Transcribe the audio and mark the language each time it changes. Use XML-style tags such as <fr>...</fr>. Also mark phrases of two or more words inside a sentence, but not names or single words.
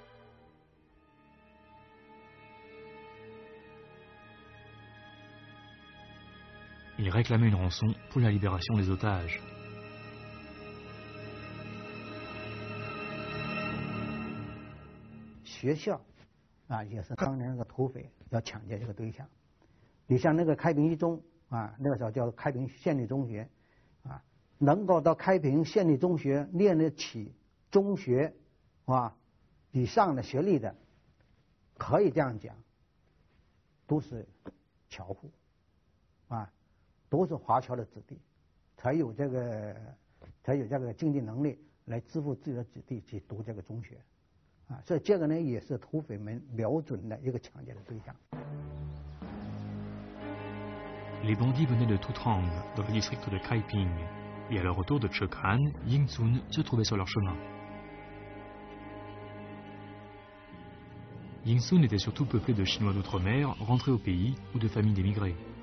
<fr>Ils réclamaient une rançon pour la libération des otages.</fr> <zh>Les 学校也是当年那个土匪要抢劫这个对象。你像那个开平一中那个时候叫开平县立中学能够到开平县立中学念得起中学以上的学历的，可以这样讲，都是侨户都是华侨的子弟，才有这个经济能力来支付自己的子弟去读这个中学所以这个呢也是土匪们瞄准的一个抢劫的对象。</zh> <fr>Les bandits venaient de toute rang dans le district de Kaiping, et à leur retour de Chekan, Yingsun se trouvait sur leur chemin. Yingsun était surtout peuplé de Chinois d'outre-mer rentrés au pays ou de familles d'émigrés.</fr>